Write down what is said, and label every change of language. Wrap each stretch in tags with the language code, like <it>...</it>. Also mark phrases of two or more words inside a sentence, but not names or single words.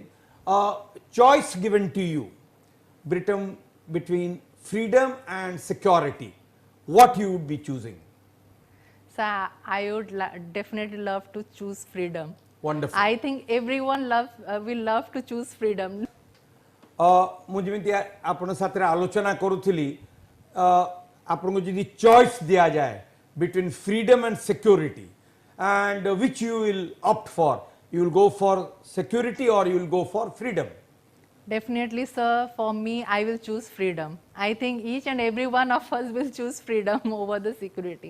<en>Choice given to you between freedom and security, what you would be choosing? So I would definitely love to choose freedom. Wonderful. I think everyone will love to choose freedom.</en> <or>ମୁଁ ଯେମିତି ଆପଣଙ୍କ ସାଥିରେ ଆଲୋଚନା କରୁଥିଲି ଆପଣଙ୍କୁ ଯଦି ଚଏସ୍ ଦିଆଯାଏ</or> <en>between freedom and security, and which you will opt for, you will go for security or you will go for freedom? Definitely, sir, for me, I will choose freedom. I think each and every one of us will choose freedom over the security.</en>